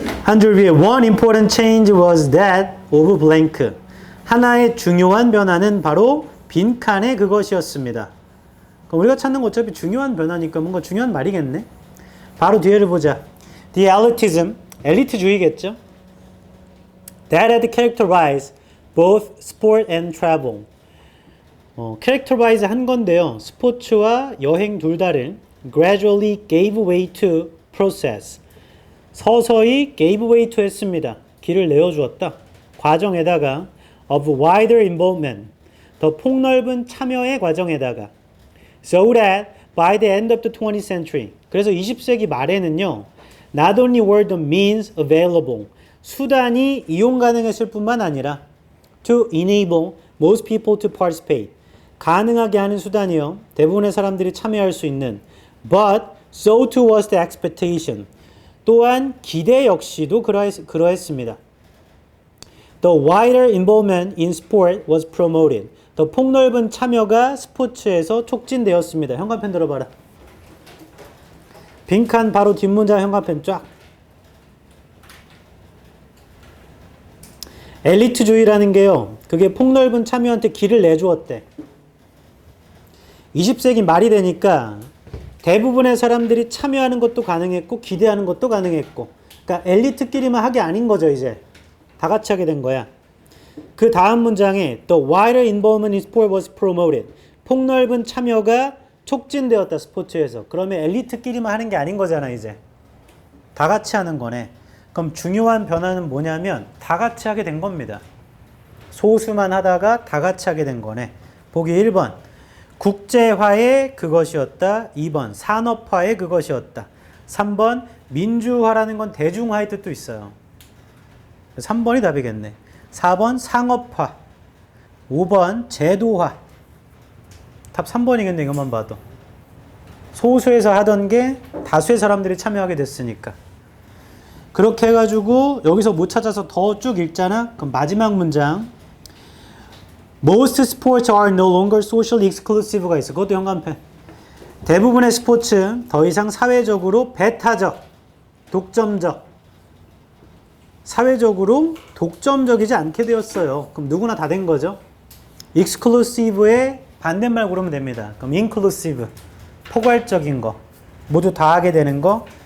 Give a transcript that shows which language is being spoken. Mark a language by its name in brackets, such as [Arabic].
[Korean] 한 줄 위에 [English] one important change was that of blank. [Korean] 하나의 중요한 변화는 바로 빈칸의 그것이었습니다. 그럼 우리가 찾는 거 어차피 중요한 변화니까 뭔가 중요한 말이겠네. 바로 뒤에를 보자. [English] The elitism, [Korean] 엘리트주의겠죠. [English] That had characterized both sport and travel. [Korean] characterize 한 건데요. 스포츠와 여행 둘 다를 [English] gradually gave way to process. [Korean] 서서히 [English] gave way to [Korean] 했습니다. 길을 내어주었다. 과정에다가 [English] of wider involvement. [Korean] 더 폭넓은 참여의 과정에다가 [English] so that by the end of the 20th century. [Korean] 그래서 20세기 말에는요. [English] Not only were the means available. [Korean] 수단이 이용 가능했을 뿐만 아니라 [English] to enable most people to participate. [Korean] 가능하게 하는 수단이요. 대부분의 사람들이 참여할 수 있는 [English] but so too was the expectation. [Korean] 또한 기대 역시도 그러했습니다. [English] The wider involvement in sport was promoted. [Korean] 더 폭넓은 참여가 스포츠에서 촉진되었습니다. 현관펜 들어봐라. 빈칸 바로 뒷문장 현관펜 쫙. 엘리트주의라는 게요. 그게 폭넓은 참여한테 길을 내주었대. 20세기 말이 되니까 대부분의 사람들이 참여하는 것도 가능했고 기대하는 것도 가능했고 그러니까 엘리트끼리만 하게 아닌 거죠. 이제 다 같이 하게 된 거야. 그 다음 문장에 [English] The wider involvement in sport was promoted. [Korean] 폭넓은 참여가 촉진되었다. 스포츠에서. 그러면 엘리트끼리만 하는 게 아닌 거잖아. 이제 다 같이 하는 거네. 그럼 중요한 변화는 뭐냐면 다 같이 하게 된 겁니다. 소수만 하다가 다 같이 하게 된 거네. 보기 1번 국제화의 그것이었다. 2번 산업화의 그것이었다. 3번 민주화라는 건 대중화의 뜻도 있어요. 3번이 답이겠네. 4번 상업화 5번 제도화. 답 3번이겠네. 이것만 봐도 소수에서 하던 게 다수의 사람들이 참여하게 됐으니까. 그렇게 해가지고 여기서 못 찾아서 더 쭉 읽잖아. 그럼 마지막 문장 [English] Most sports are no longer socially exclusive가 있어. [Korean] 그것도 현관펜. 대부분의 스포츠 더 이상 사회적으로 배타적, 독점적, 사회적으로 독점적이지 않게 되었어요. 그럼 누구나 다 된 거죠. exclusive의 반대말 고르면 됩니다. 그럼 inclusive, 포괄적인 거, 모두 다 하게 되는 거.